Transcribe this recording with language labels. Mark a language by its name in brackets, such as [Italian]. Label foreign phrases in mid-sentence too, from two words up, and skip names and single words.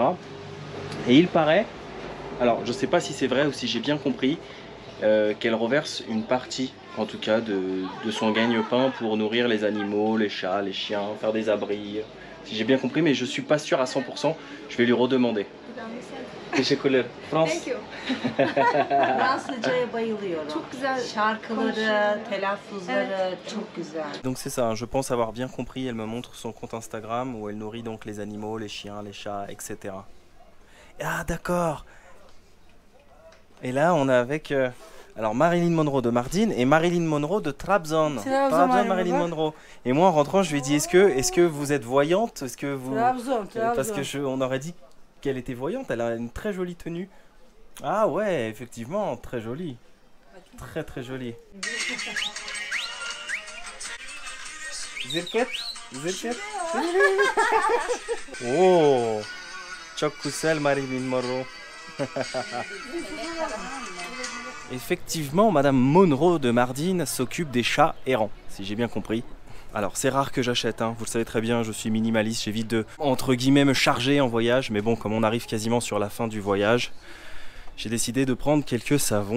[French] Et il paraît, alors je ne sais pas si c'est vrai ou si j'ai bien compris, qu'elle reverse une partie, en tout cas, de son gagne-pain pour nourrir les animaux, les chats, les chiens, faire des abris. Si j'ai bien compris, mais je suis pas sûr à 100%. Je vais lui redemander. Teşekkürler. France. [English] Thank you. [Turkish] Fransızcaya bayılıyorum. Çok güzel Şarkıları, telaffuzları çok güzel. [French] Donc c'est ça, je pense avoir bien compris. Elle me montre son compte Instagram où elle nourrit donc les animaux, les chiens, les chats, etc. Ah d'accord. Et là on est avec alors Marilyn Monroe de Mardin et Marilyn Monroe de Trabzon. Trabzon Marilyn Monroe. Et moi en rentrant je lui ai dit est-ce que vous êtes voyante? Est-ce que vous parce que on aurait dit qu'elle était voyante, elle a une très jolie tenue. Ah ouais, effectivement, très jolie. Très très jolie. Zirket? Zirket? [Turkish] Oh! Çok güzel Marilyn Monroe. [French] Effectivement, Madame Monroe de Mardin s'occupe des chats errants, si j'ai bien compris. Alors c'est rare que j'achète, hein. Vous le savez très bien, je suis minimaliste, j'évite de, entre guillemets, me charger en voyage. Mais bon, comme on arrive quasiment sur la fin du voyage, j'ai décidé de prendre quelques savons.